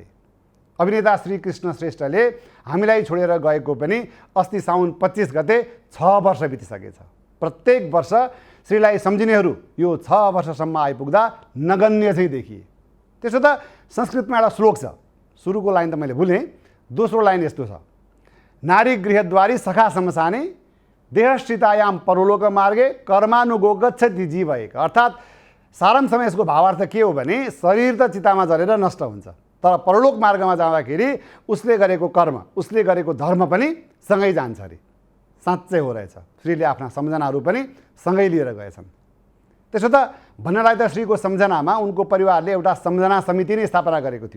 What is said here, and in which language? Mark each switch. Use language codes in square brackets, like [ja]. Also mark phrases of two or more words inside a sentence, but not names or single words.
[ne] अभिनेता श्रीकृष्ण श्रेष्ठले हामीलाई छोडेर गएको पनि अस्ति साउन 25 गते 6 वर्ष बितिसकेछ। प्रत्येक वर्ष श्रीलाई सम्झिनेहरू यो 6 वर्षसम्म आइपुग्दा नगण्य चाहिँ देखिए। त्यसो त संस्कृतमा एउटा श्लोक छ, सुरुको लाइन त मैले भुलेँ, दोस्रो लाइन यस्तो छ, [sa] नारी गृहद्वारी सखा समसाने देहश्रितायाम परलोक मार्गे कर्मानुगो गच्छति जीव एक। [ne] अर्थात् सारांशमा यसको भावार्थ के हो भने शरीर त चितामा जलेर नष्ट हुन्छ, तर परलोक मार्गमा जाँदाखेरि उसले गरेको कर्म, उसले गरेको धर्म पनि सँगै जान्छ अरे। साँच्चै हो रहेछ, श्रीले आफ्ना सम्झनाहरू पनि सँगै लिएर गएछन्। त्यसो त भन्नलाई त श्रीको सम्झनामा उनको परिवारले एउटा सम्झना समिति नै स्थापना गरेको थियो।